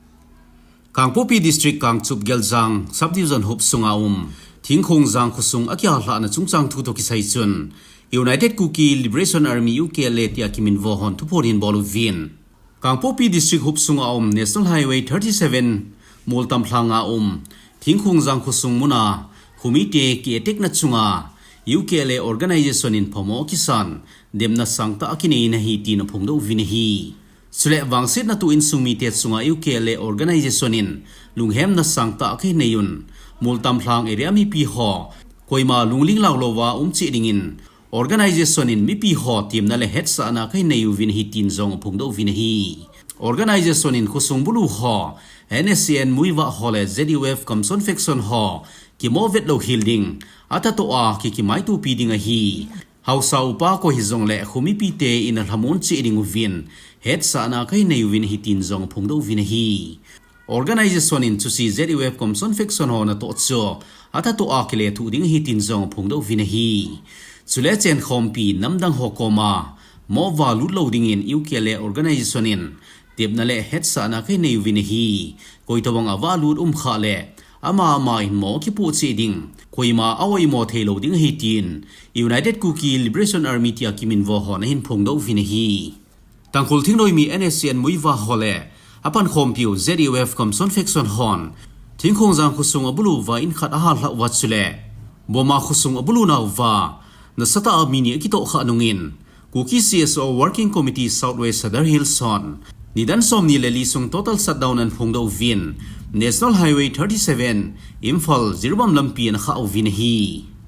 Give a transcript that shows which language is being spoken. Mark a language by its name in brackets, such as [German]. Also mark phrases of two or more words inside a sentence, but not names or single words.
[Thado Chin] Kangpopi district Kangchup Geljang subdivision Hup Sunga Thingkhung Jang Khusung akya hla na chungchang thu to kisai chun United Kuki Liberation Army UKLA tia kimin vo hon thuporin bolu vin Kangpopi district Hup Sunga National Highway 37 multam thlanga Thingkhung Jang Khusung muna humite ki etek na chunga UKLA organization in phomo kisan demna sangta akine na hi tin phungdo vin hi Sule wangsit na tu in sumi te sunga UKLA organization in lunghem na sangta akhe neyun multam thlang area mi pi ho koima lungling lawlowa chi dingin organization in mi pi ho team na le head sa na khe neyu vin hi tin zong phungdo vin hi organization in khusung bulu ho NSCN MUIVAH ho le ZUF Kamson Faction ho kimovet lo hilding ata to a ki mai tu pi dinga hi hausa upa ko hi zong le khumi pi te in hamun chi ding vin head sa na kai nei win hi tin zong phungdo vin hi organization in chusi ZUF Kamson Faction ho na to cho ata to akile thu ding hi tin zong phungdo vin hi chule chen khompi namdang hokoma mo valu loading in UKLA organization in tepna le head sa na kai nei win hi koitawang avalut kha le ama in mo ki pu chi ding koima awai mo thelo ding hi tin United Kuki Liberation Army tia kimin vo hon hin phungdo vin hi Tangkhul thingnoi mi NSCN MUIVAH hole apan khompiu ZUF Kamson Faction hon thingkhung jang khusung abulu wa in khat ahal hla wa chule boma khusung abulu na wa na sata amini kito kha nungin Kuki CSO Working Committee Southwest Sadar Hills hon nidan somni le lisung [English] total shutdown [Thado Chin] an phungdo vin National Highway 37 Imphal Zirbam lampi an kha vin hi